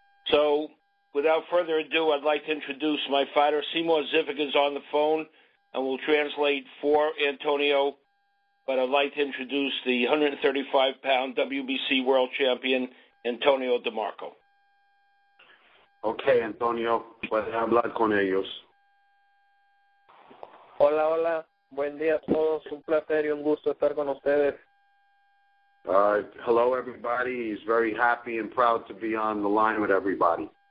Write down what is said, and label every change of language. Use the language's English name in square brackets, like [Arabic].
[English] So without further ado, I'd like to introduce my fighter. Seymour Zivic is on the phone and will translate for Antonio, but I'd like to introduce the 135-pound WBC world champion, Antonio DeMarco. [Spanish] Okay, Antonio, puedes hablar con ellos. Hola, hola. Buen día a todos. Un placer y un gusto estar con ustedes. [English] Hello, everybody. He's very happy and proud to be on the line with everybody.